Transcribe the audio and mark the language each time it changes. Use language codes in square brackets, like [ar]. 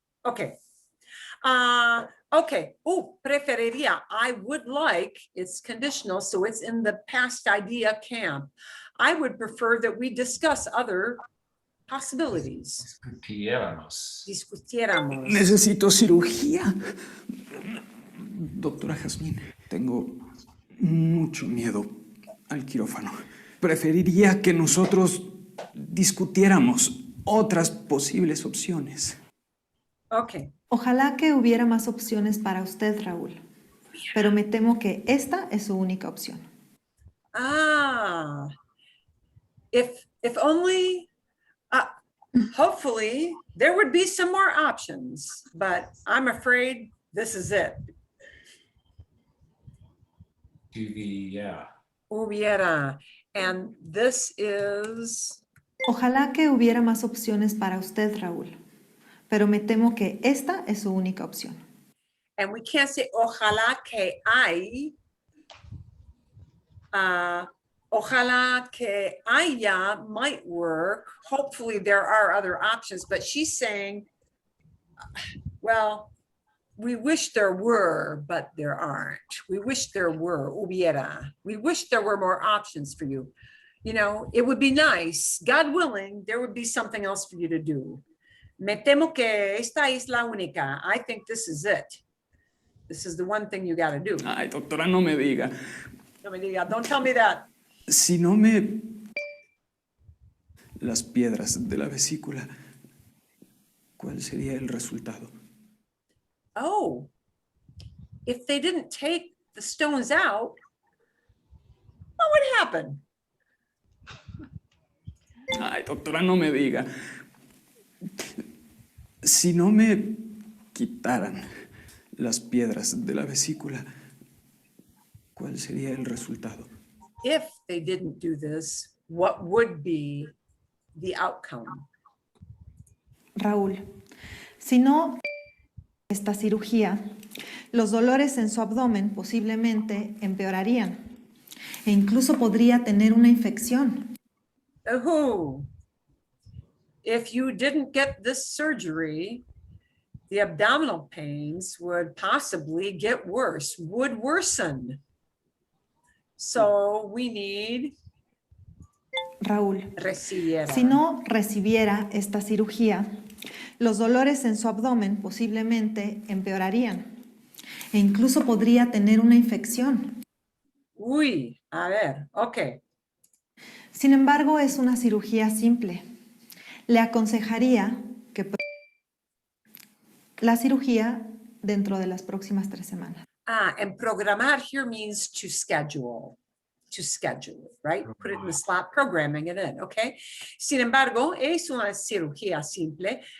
[en] Okay. Okay. Oh, [es] preferiría. [en] I would like, it's conditional, so it's in the past idea camp. I would prefer that we discuss other possibilities. [es] Discutiéramos. Discutiéramos. Necesito cirugía. Doctora Jazmín, tengo mucho miedo al quirófano. Preferiría que nosotros discutiéramos otras posibles opciones. [en] Okay. [es] Ojalá que hubiera más opciones para usted, Raúl, pero me temo que esta es su única opción. [en] Ah, if only, hopefully there would be some more options, but I'm afraid this is it. Yeah. [es] Hubiera, [en] and this is, [es] Ojalá que hubiera más opciones para usted, Raúl, pero me temo que esta es su única opción. [en] and we can't say [es] ojalá que hay. Ojalá que haya [en] might work. Hopefully there are other options, but she's saying, well, we wish there were, but there aren't. We wish there were, [es] hubiera. [en] We wish there were more options for you. You know, it would be nice, God willing, there would be something else for you to do. [es] Me temo que esta es la única. [en] I think this is it. This is the one thing you got to do. [es] Ay, doctora, no me diga. No me diga, [en] don't tell me that. [es] Si no me... Las piedras de la vesícula, ¿cuál sería el resultado? [en] Oh, if they didn't take the stones out, what would happen? [es] Ay, doctora, no me diga. Si no me quitaran las piedras de la vesícula, ¿cuál sería el resultado? [en] If they didn't do this, what would be the outcome? [es] Raúl, si no esta cirugía, los dolores en su abdomen posiblemente empeorarían e incluso podría tener una infección. [en] Oh, if you didn't get this surgery, the abdominal pains would possibly get worse, would worsen. So we need [es] Raúl, recibiera. si no recibiera esta cirugía, los dolores en su abdomen posiblemente empeorarían e incluso podría tener una infección. Uy, a ver, okay. Sin embargo, es una cirugía simple. Le aconsejaría que la cirugía dentro de las próximas 3 semanas. [en] And programar here means to schedule, right? Put it in the slot, programming it in, okay? [es] Sin embargo, es una cirugía simple.